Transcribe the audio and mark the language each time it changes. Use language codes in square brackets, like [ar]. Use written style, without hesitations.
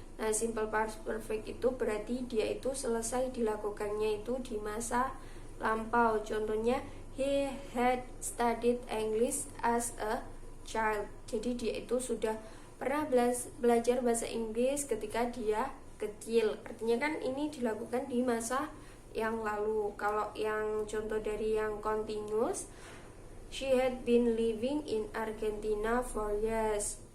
[id] Nah, simple past perfect itu berarti dia itu selesai dilakukannya itu di masa lampau. Contohnya, [en] he had studied English as a child. [id] Jadi dia itu sudah pernah belajar bahasa Inggris ketika dia kecil. Artinya kan ini dilakukan di masa yang lalu. Kalau yang contoh dari yang continuous, [en] she had been living in Argentina for years.